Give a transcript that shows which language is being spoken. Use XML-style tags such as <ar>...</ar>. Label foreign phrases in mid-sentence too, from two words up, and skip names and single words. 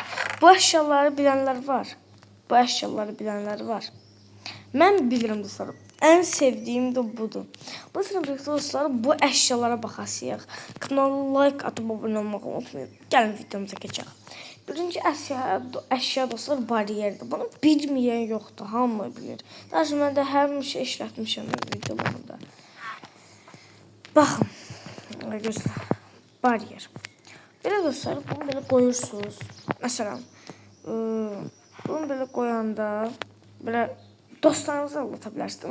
<tr>Bu eşyaları bilenler var. Bu eşyaları bilenler var. Ben bilirim dostlar. En sevdiğim de budur. Bu sırada dostlar bu eşyalara bakasıyıq. Kanala like atıp abone olmayı unutmayın.</tr> <az>Gəlin videomuza keçək.</az> <tr>Birinci eşya dostlar bariyerdir. Bunu bilmeyen yoktur.</tr> <az>Hamı bilir. Daha sonra mən də hər şey işlətmişəm videolarımda. Baxın. Gözlər. Bariyer. Belə dostlar bunu belə qoyursunuz. Məsələn, bunu belə qoyanda belə dostlarınızı anlata bilərsiniz.</az>